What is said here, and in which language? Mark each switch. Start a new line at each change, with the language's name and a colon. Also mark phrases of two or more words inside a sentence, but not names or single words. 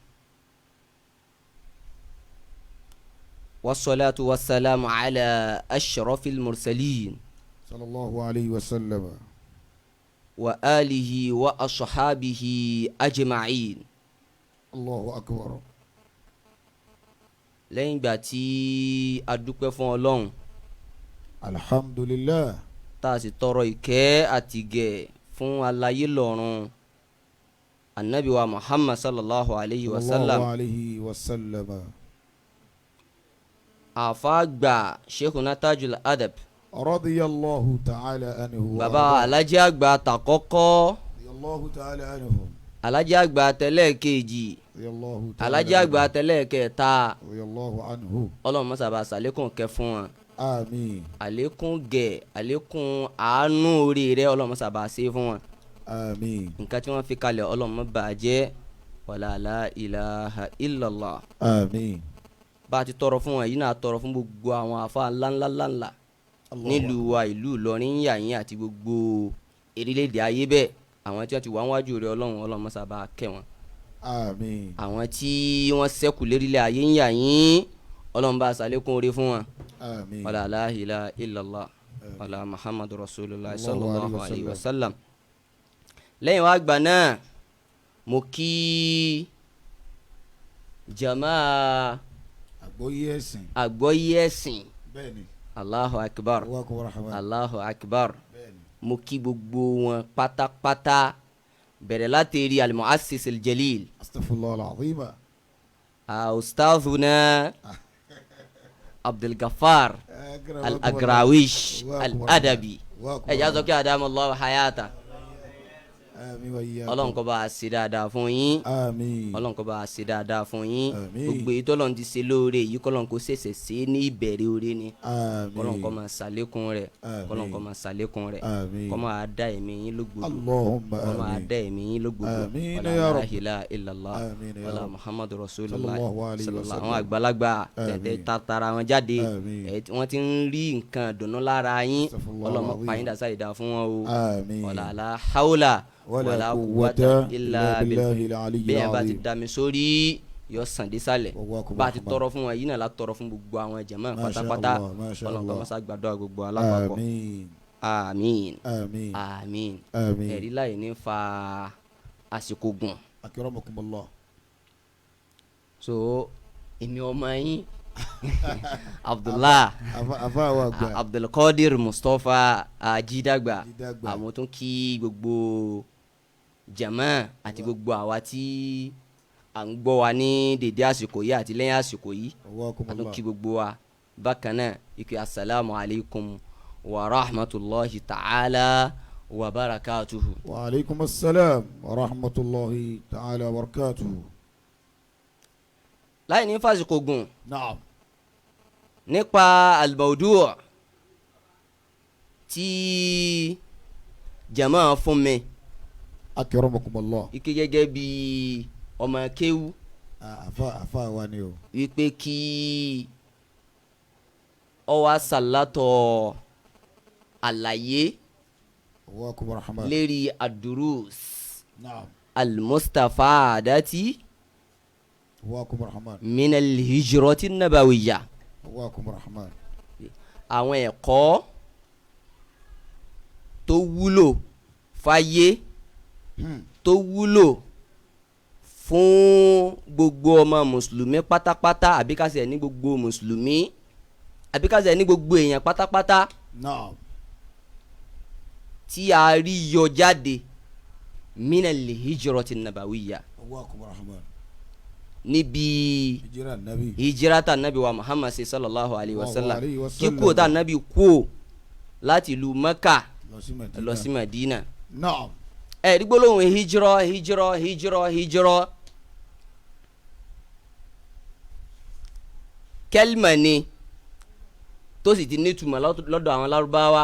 Arabic: والصلاة والسلام على أشرف المرسلين. صلى الله عليه وسلم. وعلى آله وأصحابه أجمعين. الله أكبر.
Yoruba: Lẹ́yìn ìgbà tí a dúpẹ́ fún Ọlọ́run.
Arabic: Alhamdulillah.
Yoruba: Tá a sì tọrọ ìkẹ́ àti ìgẹ̀ fún aláyé lọ́run Ànábì wa Muhammad
Arabic: صلى الله عليه وسلم. صلى الله عليه وسلم.
Yoruba: Àfáàgbà Sheikhuna Tajul Adaby.
Arabic: رضي الله تعالى عنه.
Yoruba: Bàbá alájí àgbà tàkọ́kọ́.
Arabic: رضي الله تعالى عنه.
Yoruba: Alajagba tẹlẹ́ẹ̀kejì Alajagba tẹlẹ́ẹ̀kẹta Ọlọ́run má sábà ṣàlékún kẹ́ fún wọn. Àmín. Àlékún gẹ̀ àlékún àánú orí rẹ̀ Ọlọ́run má sábà ṣe fún wọn. Àmín. Nǹkan tí wọ́n fi kalẹ̀ Ọlọ́run má bàjẹ́
Arabic: ولا لا إله إلا الله.
Yoruba: Àmín. Bá a ti tọrọ fún wọn yìí náà tọrọ fún gbogbo àwọn àfa ńláńláńlá nílùú wa ìlú Ìlọrin yàyín àti gbogbo orílẹ̀-èdè ayé bẹ́ẹ̀ àwọn tí wọ́n ti wà wájú rẹ̀ Ọlọ́run má sábà kẹ́ wọn. Àmín. Àwọn tí wọ́n ṣẹ́kù lérílẹ̀ ayé yàyín Ọlọ́run bá ṣàlékún oore fún wọn. Àmín.
Arabic: ولا لا إله إلا الله ولا محمد رسول الله صلى الله عليه وسلم.
Yoruba: Lẹ́yìn wá gbà náà mo kí jamaa àgbọ́yé ẹ̀sìn
Arabic: الله أكبر الله أكبر
Yoruba: mo kí gbogbo wọn pátápátá bẹ̀rẹ̀ láti rí
Arabic: المؤسس الجليل أستغفر الله العظيم
Yoruba: ustazuna Abdul Gafar Al-Agorowiy Al-Adaby ẹ̀já sọ kí
Arabic: أدام الله حياة.
Yoruba: Ọlọ́run kó bá a ṣe dáadáa fún yín. Àmín. Ọlọ́run kó bá a ṣe dáadáa fún yín. Àmín. Gbogbo èyí t'Ọlọ́run ti ṣe lóore yìí k'Ọlọ́run kó ṣẹ̀ṣẹ̀ ṣe ní ìbẹ̀rẹ̀ oore ni. Àmín. K'Ọlọ́run kó máa ṣàlékún rẹ̀. Àmín. K'Ọlọ́run kó máa ṣàlékún rẹ̀. Àmín. Kó máa dá ẹ̀mí yín lógbòdò.
Arabic: Allahumma
Yoruba: Kó máa àmín. dá ẹ̀mí yín lógbòdò. Àmín
Arabic: Wala ya la Rabb. إله إلا الله. آمين يا Wala Rabb. محمد رسول الله صلى الله عليه وسلم.
Yoruba: àwọn àgbàlagbà Àmín. tẹ̀tẹ̀ tatara wọn jáde. Àmín. Wọ́n ti ń rí nǹkan dùnú lára yín.
Arabic: Astaghfirullah
Yoruba: Ọlọ́run má
Arabic: al-azim.
Yoruba: pa yín dà sáyidá fún wọn o. Àmín.
Arabic: ولا لا حول ولا قوة إلا بالله
Yoruba: bẹ́ẹ̀
Arabic: al-aliyyil
Yoruba: bá ti
Arabic: azim.
Yoruba: dá mi sórí yọ sàn dé sálẹ̀
Arabic: Wallahu
Yoruba: bá a ti
Arabic: akbar.
Yoruba: tọrọ fún wọn yìí náà la tọrọ fún gbogbo àwọn jàmáà
Arabic: Masha
Yoruba: pátápátá
Arabic: الله ما شاء
Yoruba: Ọlọ́run kó
Arabic: Allah.
Yoruba: máa ṣàgbàdúrà gbogbo alápapọ̀ Àmín. àmín Àmín. àmín Àmín. ẹ̀rí láì ní fa àsìkò gùn
Arabic: akramakumullah.
Yoruba: so èmi ọmọ yín Abdullahi Afa wa gba. Abdul Qadir Mustapha Ajidagba Ajidagba. àmọ́ tún kí gbogbo jàmáà àti gbogbo àwa tí à ń gbọ́ wa ní dédé àsìkò yìí àti lẹ́yìn àsìkò yìí àti kí gbogbo wa bákan náà ike
Arabic: السلام عليكم ورحمة الله تعالى وبركاته. وعليكم السلام ورحمة الله تعالى وبركاته.
Yoruba: láì ní fásitì gùn
Arabic: Naam.
Yoruba: nípa al-mawdu' tí jàmáà fún mi
Arabic: akramakumullah.
Yoruba: ike gẹ́gẹ́ bí ọmọ kéwú Afa wa ni o. wípé kí ọ wá sàlátọ̀ àlàyé
Arabic: و أكم رحمن.
Yoruba: lérí ad-durus
Arabic: Naam. al-mustafadati و أكم رحمن. من الهجرة النبوية و أكم رحمن.
Yoruba: àwọn ẹ̀kọ́ tó wúlò fáyé tó wúlò fún gbogbo ọmọ mùsùlùmí pátápátá àbí ká ṣe ní gbogbo mùsùlùmí àbí ká ṣe ní gbogbo èèyàn pátápátá
Arabic: Naam.
Yoruba: tí a rí yọ jáde
Arabic: من الهجرة النبوية و أكم رحمن.
Yoruba: níbi
Arabic: هجرة نبي. هجرة نبي وا محمد صلى الله عليه وسلم عليه وسلم.
Yoruba: kíkó tá nabi kó láti ìlú Mẹ́kà Lọ sí Madina. lọ sí Madina
Arabic: Naam.
Yoruba: ẹ̀rí gbólóhùn hijrọ́ kẹ́lìmà ni tó sì ti nítumọ̀ lọ́dọ̀ àwọn lárúbáwá